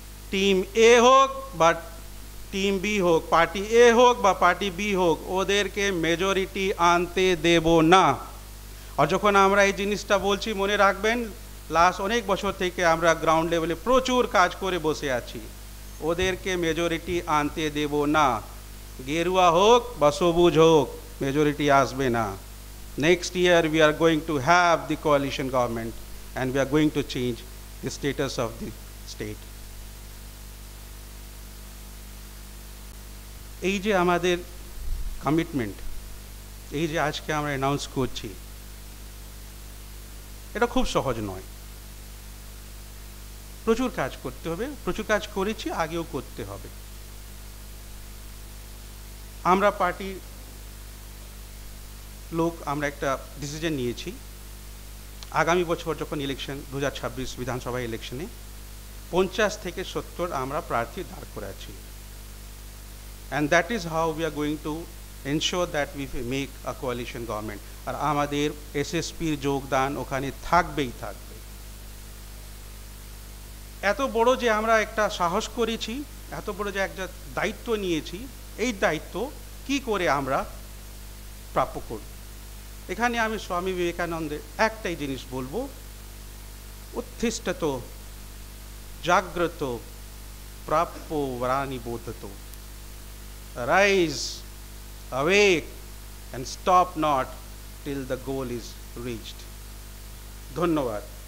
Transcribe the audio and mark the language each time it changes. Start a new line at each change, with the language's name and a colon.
Bangla: Team এ হোক বা team B হোক, পার্টি এ হোক বা পার্টি বি হোক, ওদেরকে মেজরিটি আনতে দেব না। আর যখন আমরা এই জিনিসটা বলছি, মনে রাখবেন লাস্ট অনেক বছর থেকে আমরা গ্রাউন্ড লেভেলে প্রচুর কাজ করে বসে আছি, ওদেরকে মেজরিটি আনতে দেব না। গেরুয়া হোক বা সবুজ হোক, মেজরিটি আসবে না। Next year
English: we are going to have the coalition government and we are going to change the status of the state.
Bangla: এই যে আমাদের কমিটমেন্ট, এই যে আজকে আমরা অ্যানাউন্স করছি, এটা খুব সহজ নয়। প্রচুর কাজ করতে হবে, প্রচুর কাজ করেছি, আগেও করতে হবে। আমরা পার্টির লোক আমরা একটা ডিসিশন নিয়েছি, আগামী বছর যখন ইলেকশন 2026 বিধানসভা ইলেকশনে 50 থেকে 70 আমরা প্রার্থী দাঁড় করাচ্ছি।
English: And that is how we are going to ensure that we make a coalition government.
Bangla: আর আমাদের এসএসপির যোগদান ওখানে থাকবেই থাকবে। এত বড় যে আমরা একটা সাহস করেছি, এত বড় যে একটা দায়িত্ব নিয়েছি, এই দায়িত্ব কি করে আমরা প্রাপ্য করব? এখানে আমি স্বামী বিবেকানন্দের একটাই জিনিস বলবো,
Sanskrit: উত্থিষ্ঠত জাগ্রত প্রাপ্য বরানি বোধত।
English: Rise, awake, and stop not till the goal is reached.
Bangla: ধন্যবাদ।